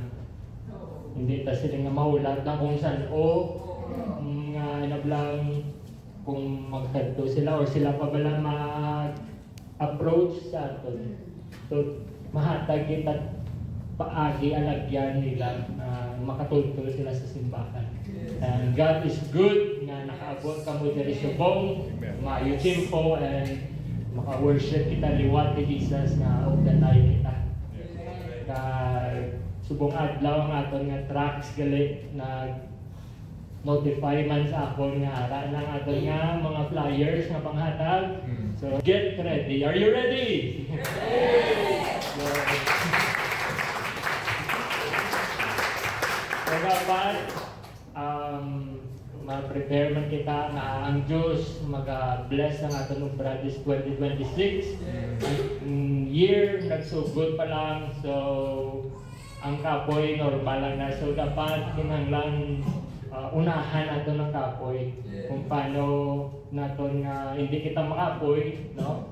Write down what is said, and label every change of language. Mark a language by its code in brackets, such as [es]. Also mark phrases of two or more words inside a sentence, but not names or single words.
[hil] Hindi ta sila nga mahulat na kung saan nga nablang kung magkadto sila or sila pa bala mag-approach sa aton. So, mahatag kita paagi alagyan nila na makatultol sila sa simbahan. [en] And God is good [hil] nga nakaabot kamo diri subong, maayo timpo and maka-worship kita liwat ni Jesus nga ugdanay kita. Subong adlaw ang aton nga tracks gali na notify man sa akon nga ara ng aton nga mga flyers nga panghatag. [en] So get ready. Are you ready? [hil] So dapat ma-prepare man kita na ang Diyos mag-bless ang aton obra this 2026. Year nagsugod pa lang, so ang kapoy normal lang na. So dapat kinahanglan unahan nato ng kapoy kung paano naton nga hindi kita makapoy, no?